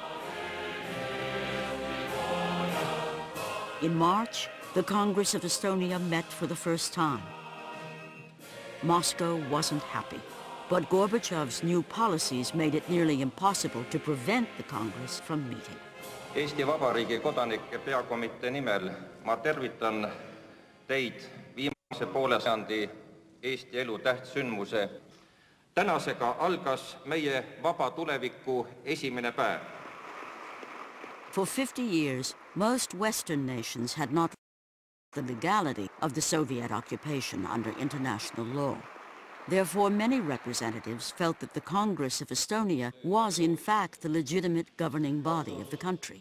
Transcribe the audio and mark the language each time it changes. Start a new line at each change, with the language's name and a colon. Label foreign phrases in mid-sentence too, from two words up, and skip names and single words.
English: In March, the Congress of Estonia met for the first time. Moscow wasn't happy, but Gorbachev's new policies made it nearly impossible to prevent the Congress from meeting.
Estonian: Eesti Vabariigi kodanike peakomitee nimel ma tervitan teid viimase poole sajandi Eesti elu tähtsündmuse. Tänasega algas meie vaba tuleviku esimene päev.
English: For 50 years, most Western nations had not the legality of the Soviet occupation under international law. Therefore, many representatives felt that the Congress of Estonia was in fact the legitimate governing body of the country.